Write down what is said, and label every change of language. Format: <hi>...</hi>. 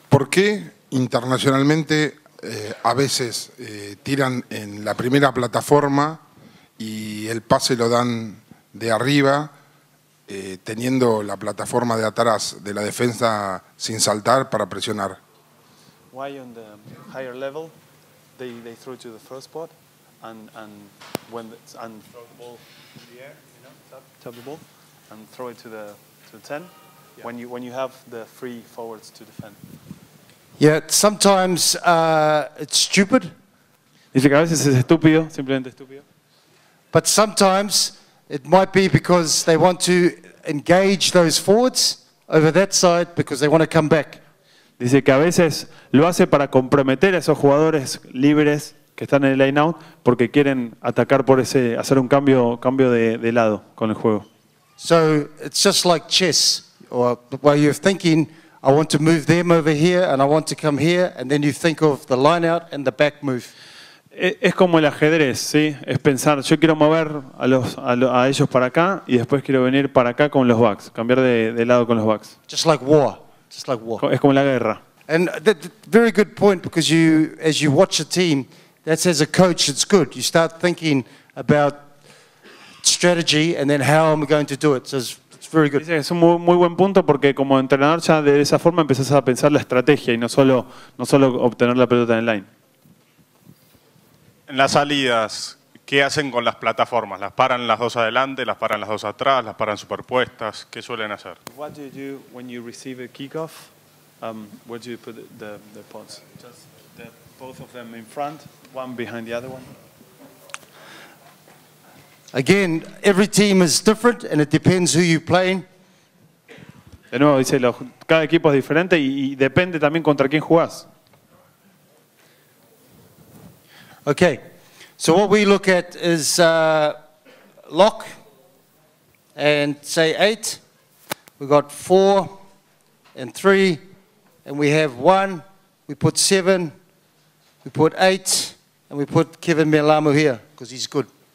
<es>qué internacionalmente a veces tiran en la primera plataforma y el pase lo dan de arriba, teniendo la plataforma de atrás de la defensa sin saltar para presionar?</es> <en>Why on the higher level they throw to the first spot and throw the ball in the air, tap the ball and throw it to the 10 when you have the free forwards to defend. Yeah, sometimes it's stupid.</en> <es>Dice que a veces es estúpido, simplemente estúpido.</es> <en>But sometimes it might be because they want to engage those forwards over that side because they want to come back.</en> <es>Dice que a veces lo hace para comprometer a esos jugadores libres que están en el line out porque quieren atacar por ese, hacer un cambio de lado con el juego.</es> <en>So it's just like chess, or where you're thinking, I want to move them over here and I want to come here, and then you think of the line out and the back move.</en> <es>Es como el ajedrez, ¿sí? Es pensar, yo quiero mover a ellos para acá y después quiero venir para acá con los backs, cambiar de lado con los backs.</es> <en>Just like war. Just like war.</en> <es>Es como la guerra.</es> <en>And very good point, because as you watch a team, that's as a coach, it's good. You start thinking about strategy and then how am I going to do it. So it's very good.</en> <es>Es un muy buen punto porque como entrenador ya de esa forma empezás a pensar la estrategia y no solo obtener la pelota en el line. En las salidas, ¿qué hacen con las plataformas? ¿Las paran las dos adelante, las paran las dos atrás, las paran superpuestas? ¿Qué suelen hacer?</es> <en>What do you do when you receive a kickoff? Where do you put the pods? Just both of them in front, one behind the other one? Again, every team is different and it depends who you're playing.</en> <es>De nuevo, dice, cada equipo es diferente y depende también contra quién jugás.</es> <en>Okay, so what we look at is lock and say 8. We've got 4 and 3, and we have 1. We put 7, we put 8, and we put Kevin Melamo here because he's good.</en>